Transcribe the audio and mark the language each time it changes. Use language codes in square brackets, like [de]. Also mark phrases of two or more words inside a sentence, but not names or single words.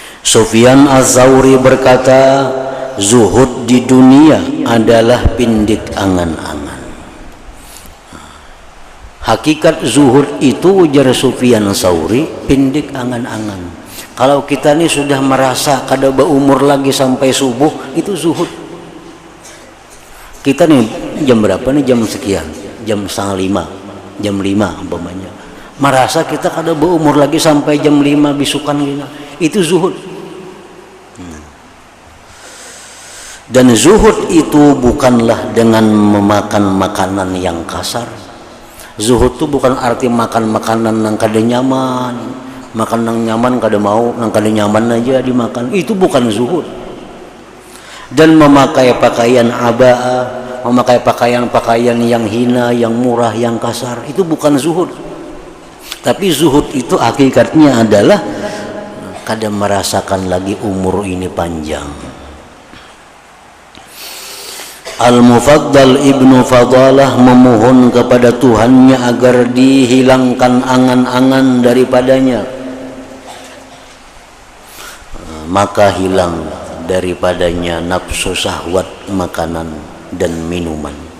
[bjn] Sufyan Az-Tsauri berkata, zuhud di dunia adalah pindik angan-angan. Hakikat zuhud itu, ujar Sufyan Az-Tsauri, pindik angan-angan. Kalau kita ini sudah merasa kada berumur lagi sampai subuh, itu zuhud. Kita nih jam berapa nih, jam sekian, jam 4:30, jam 5 umpamanya, merasa kita kada berumur lagi sampai jam 5 bisukan kita, itu zuhud. [id] Dan zuhud itu bukanlah dengan memakan makanan yang kasar. [bjn] Zuhud itu bukan arti makan makanan yang kada nyaman, makan yang nyaman kada mau, yang kada nyaman aja dimakan, itu bukan zuhud. [id] Dan memakai pakaian abaa, memakai pakaian-pakaian yang hina, yang murah, yang kasar, itu bukan zuhud. [bjn] Tapi zuhud itu hakikatnya adalah kada merasakan lagi umur ini panjang. [id] Al-Mufaddal Ibnu Fadalah memohon kepada Tuhannya agar dihilangkan angan-angan daripadanya, maka hilang daripadanya nafsu syahwat makanan dan minuman.